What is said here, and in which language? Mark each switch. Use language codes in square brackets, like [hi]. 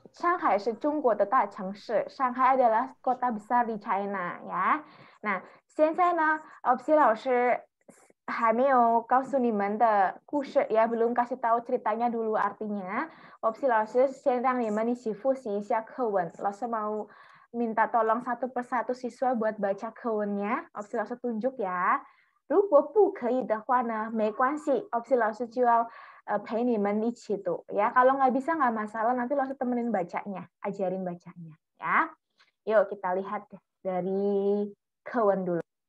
[zh] Shanghai 是中国的大城市. [id] Shanghai adalah kota besar di China, ya. Nah, [zh] 现在呢, [id] opsi [zh] 老师还没有告诉你们的故事, [id] ya, belum kasih tahu ceritanya dulu artinya. [zh] Opsi 老师先让你们一起复习一下课文. [id] 老师 mau minta tolong satu persatu siswa buat baca kewennya. Opsi 老师 tunjuk ya. [zh] 如果不可以的话呢，没关系，opsi 老师就要陪你们一起读ya. [id] Kalau nggak bisa nggak masalah, nanti langsung temenin bacanya, ajarin bacanya ya. Yuk kita lihat dari kewen dulu.